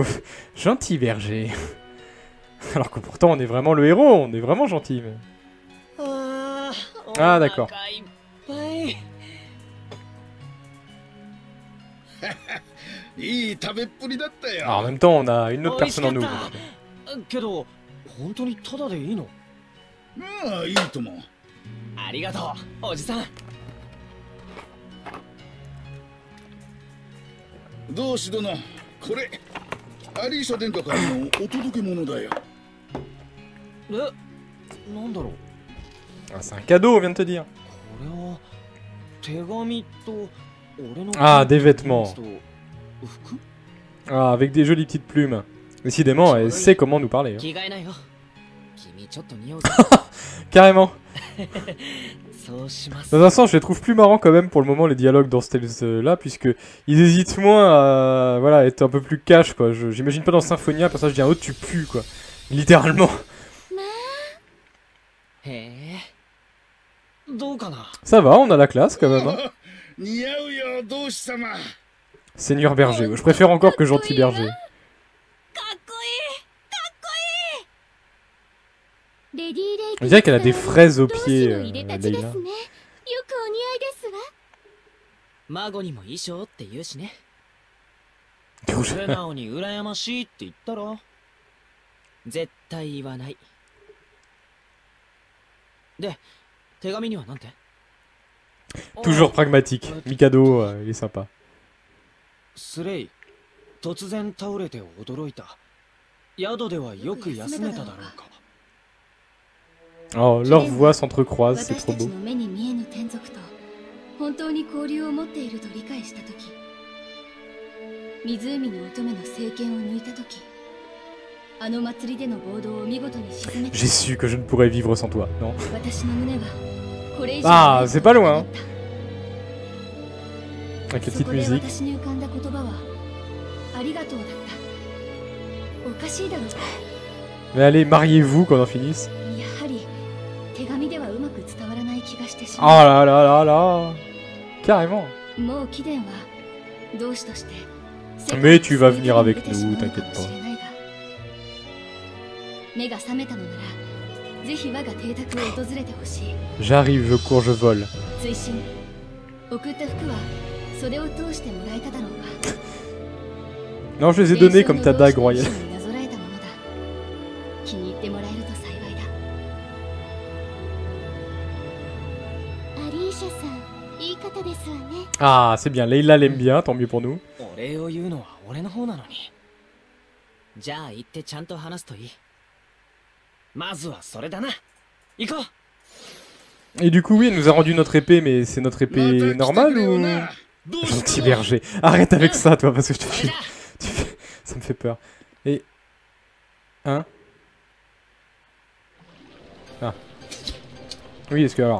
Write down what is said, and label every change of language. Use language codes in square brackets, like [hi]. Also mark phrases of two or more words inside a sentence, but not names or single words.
[fr] gentil berger. Alors que pourtant, on est vraiment le héros, on est vraiment gentil. Mais... Ah, d'accord. Alors, en même temps, on a une autre personne en nous. [ja] けど本当にただでいいの？ああ、いいとも。ありがとう、おじさん。同志殿、これアリーシャ殿下からのお届け物だよ。え、なんだろう。 [fr] Ah, c'est un cadeau, on vient de te dire. [ja] これは手紙と俺の [fr] Ah, des vêtements. [ja] 服？ [fr] Ah, avec des jolies petites plumes. Décidément, elle sait comment nous parler. Hein. [ja] 着替えないよ。君ちょっと匂うぞ。 [fr] Carrément. [ja] そうします。 [fr] Dans un sens, je les trouve plus marrants quand même pour le moment les dialogues dans ce Tales-là, puisque ils hésitent moins à voilà, être un peu plus cash quoi. J'imagine pas dans Symphonia, un personnage dit un autre tu pues quoi. Littéralement. [ja] へえ。どうかな。 [fr] Ça va, on a la classe quand même. Hein. [ja] 似合うよ、同志様。 [fr] Seigneur berger, je préfère encore que gentil berger. [ja] レディーレイ [fr] On dirait qu'elle a des fraises aux pieds, [ja] 同志のいでたちですね。 [fr] Leila. [ja] よくお似合いですわ。孫にも衣装って言うしね。 [fr] Rouge. [ja] 素直に羨ましいって言ったら絶対言わない。で、手紙にはなんて？ [fr] Toujours pragmatique. Mikado, il est sympa. [ja] スレイ、突然倒れて驚いた。宿ではよく休めただろうか。 [fr] Oh, leurs voix s'entrecroisent, c'est [ja] 私 [fr] trop [ja] たち [fr] beau. [ja] の目に見えぬ天族と本当に交流を持っていると理解したとき、湖の乙女の聖剣を抜いたとき、あの祭りでの暴動を見事に沈めた。 [fr] J'ai su que je ne pourrais vivre sans toi, non? [ja] 私の胸はこれ以上 [fr] Ah, [ja] ない [fr] c'est pas loin. [ja] だっ [fr] Avec [ja] た。 [fr] la [ja] そ [fr] petite [ja] こで [fr] musique. [ja] 私に浮かんだ言葉はありがとうだった。おかしいだろうか。 [fr] Mais allez, mariez-vous qu'on en finisse. [ja] やはり手紙ではうまく伝わらない気がしてし [fr] Oh [ja] まう。 [fr] là là là là. Carrément. [ja] もう貴殿は同志として [fr] Mais tu vas venir avec nous, t'inquiète pas. [ja] 目が覚めたのならぜひ我が邸宅を訪れてほしい。 [fr] J'arrive, je cours, je vole. [ja] 追伸送った服は袖を通してもらえただろうか。 [fr] Non, je les ai donnés comme ta dague royale. [ja] 伝承の同志になぞらえたものだ。気に入ってもらえると幸いだ。アリーシャさん、いい方ですですわね。 [fr] Ah, c'est bien. Leila l'aime bien, tant mieux pour nous. [ja] お礼を言うのは俺の方なのに。じゃあ行ってちゃんと話すといい。まずはそれだな。行こう。 [fr] Et du coup, oui, elle nous a rendu notre épée, mais c'est notre épée normale ou... Gentil berger. Arrête avec ça, toi, parce que je te fais... Ça me fait peur. Et... Hein? Ah. Oui, est-ce que alors...